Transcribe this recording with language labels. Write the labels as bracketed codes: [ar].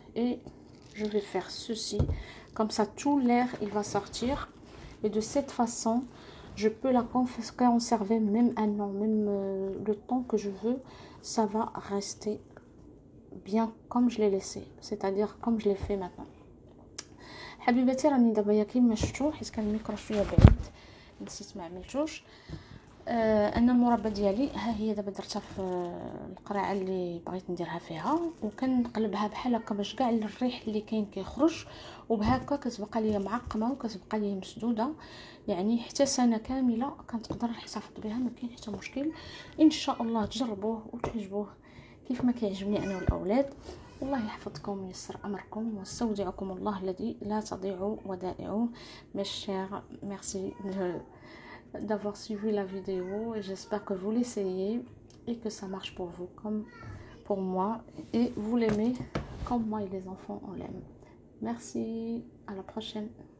[fr] Et je vais faire ceci. Comme ça, tout l'air il va sortir. Et de cette façon, je peux la conserver même un an, même le temps que je veux. Ça va rester bien comme je l'ai laissé, c'est-à-dire comme je l'ai fait maintenant. [ar] حبيباتي راني دابا كيما شفتوا حيت كان الميكرو شويه بعيد نسيت ما عملتوش. انا المربى ديالي ها هي دابا درتها في القرعه اللي بغيت نديرها فيها، وكنقلبها بحال هكا باش كاع الريح اللي كاين كيخرج، وبهكا كتبقى ليا معقمه وكتبقى ليا مسدوده، يعني حتى سنه كامله كنقدر نحتفظ بها ما كاين حتى مشكل. ان شاء الله تجربوه وتعجبوه كيف ما كيعجبني انا والاولاد. الله يحفظكم وييسر امركم واستودعكم الله الذي لا تضيع ودائعه. [fr] Mes chers, merci d'avoir suivi la vidéo et j'espère que vous l'essayez et que ça marche pour vous comme pour moi et vous l'aimez comme moi et les enfants on l'aime. Merci, à la prochaine.